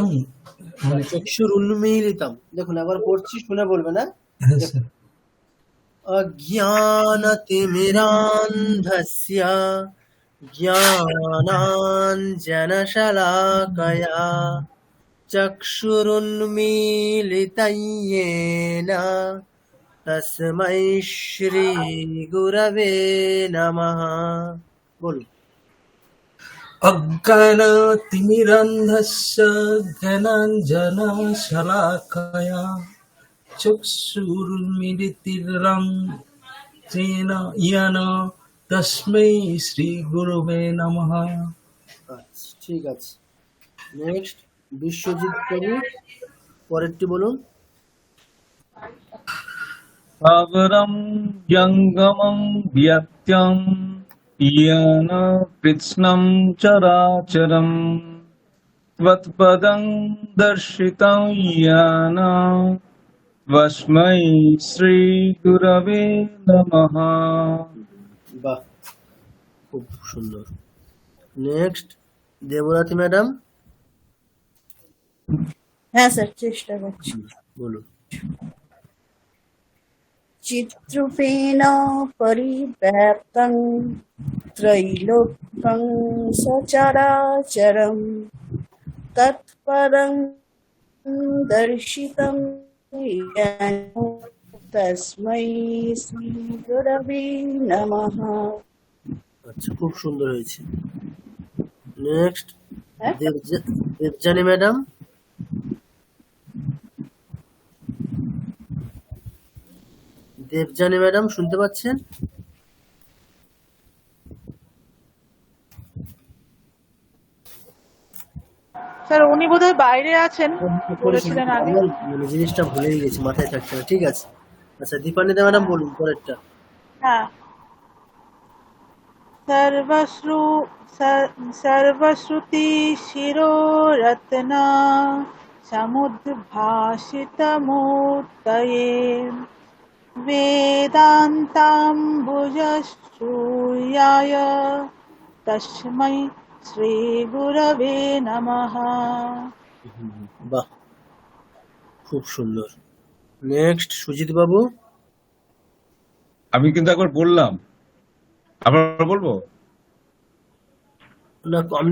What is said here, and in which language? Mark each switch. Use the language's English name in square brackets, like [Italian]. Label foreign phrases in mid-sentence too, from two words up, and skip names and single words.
[Bangla] চক্ষুরুন্মীলিতম, দেখুন একবার পড়ছি, শুনে বলবে না। হ্যাঁ স্যার। [Sanskrit] অজ্ঞানতিমিরান্ধস্য জ্ঞানাঞ্জনশলাকয়া চক্ষুরুন্মীলিतं येन তস্मै শ্রী গুরবে নমঃ। [Bangla] বলুন। [Sanskrit] অজ্ঞানতিমিরন্ধস্য জ্ঞানাঞ্জনশলাকয়া চক্ষুর্মিলিतं येन তস্मै শ্রী গুরবে নমঃ। [Bangla] আচ্ছা ঠিক আছে। নেক্সট বিশ্বজিৎ বাবু, পরেরটি বলুন। [Sanskrit] সাগরম জঙ্গমং ব্যত্যং येन কৃষ্ণং চরাচরম ত্বৎপদং দর্শিতং येन তস্मै শ্রী গুরবে নমঃ। [Bangla] বাহ, খুব সুন্দর। নেক্সট দেবরাতি ম্যাডাম। হ্যাঁ স্যার, চেষ্টা করছি। বলুন। [Sanskrit] চিত্রূপেণ পরিব্যাপ্তং ত্রৈলোক্যং সচরাচরম তৎপরং দর্শিতং येन তস্मै শ্রী গুরবে নমঃ। [Bangla] আচ্ছা, খুব সুন্দর হয়েছে। নেক্সট দেবজানী ম্যাডাম। দেবজানী ম্যাডাম শুনতে পাচ্ছেন? স্যার উনি বোধহয় বাইরে আছেন, বলেছিলেন আগে। মানে জিনিসটা ভুলেই গেছি, মাথায় থাকছে না, ঠিক আছে। আচ্ছা দীপান্বিতা ম্যাডাম বলুন পরেরটা। হ্যাঁ, [Sanskrit] सर्वश्रु सर्वश्रुति शिरोरत्ना समुद्भाषितमूर्तये वेदान्ताम्बुजश्रूयाय तस्मै শ্রীগুরবে নমঃ। [Bangla] বাহ, খুব সুন্দর। নেক্সট সুজিত বাবু। আমি কিন্তু একবার বললাম, আবার বলবো? না, আপনি